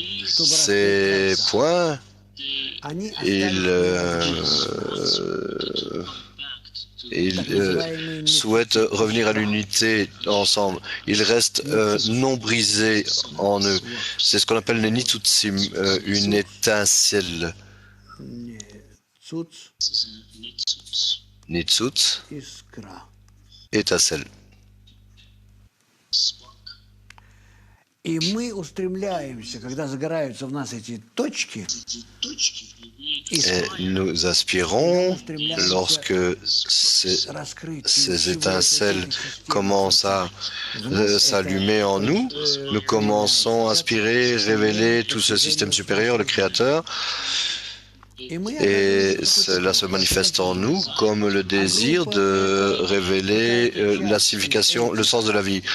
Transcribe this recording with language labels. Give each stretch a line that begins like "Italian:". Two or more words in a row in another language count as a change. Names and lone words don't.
French: Ces points, ils souhaitent revenir à l'unité ensemble. Ils restent non brisés en eux. C'est ce qu'on appelle le nitsutsim, une étincelle. Nitsuts, étincelle.
Russian: И мы устремляемся, когда загораются в нас эти точки,
French: et nous aspirons, lorsque ces étincelles commencent à s'allumer en nous, nous commençons à aspirer, révéler tout ce système supérieur, le Créateur, et cela se manifeste en nous comme le désir de révéler la signification, le sens de la vie.